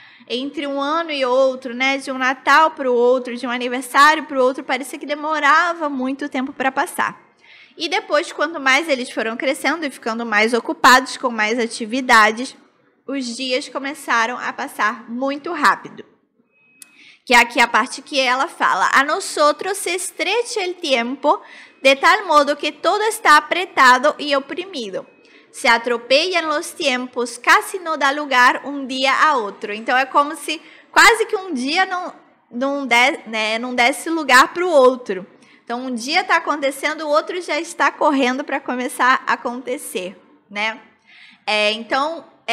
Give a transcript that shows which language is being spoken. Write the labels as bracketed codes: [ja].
[pt] Entre um ano e outro, né? De um Natal para o outro, de um aniversário para o outro, parecia que demorava muito tempo para passar. E depois, quanto mais eles foram crescendo e ficando mais ocupados com mais atividades, os dias começaram a passar muito rápido. Que é aqui a parte que ela fala. [es] A nosotros se estrecha el tiempo de tal modo que todo está apretado y oprimido. Se atropellan los tiempos, casi no [pt] dá lugar um dia a outro. Então, é como se quase que um dia não desse lugar para o outro. Então, um dia está acontecendo, o outro já está correndo para começar a acontecer, né? Então,